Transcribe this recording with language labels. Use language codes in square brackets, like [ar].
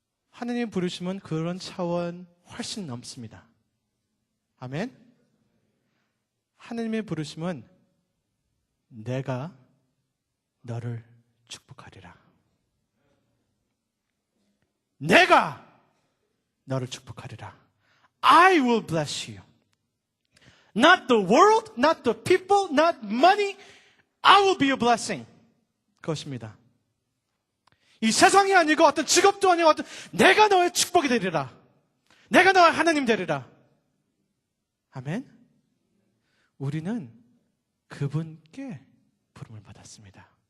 [ko] 하나님의 부르심은 그런 차원 훨씬 넘습니다. 아멘. 하나님의 부르심은 내가 너를 축복하리라. 내가 너를 축복하리라. [en] I will bless you. Not the world, not the people, not money. I will be a blessing. [ko] 그것입니다. 이 세상이 아니고 어떤 직업도 아니고 어떤 내가 너의 축복이 되리라. 내가 너의 하나님 되리라. 아멘. 우리는 그분께 부름을 받았습니다.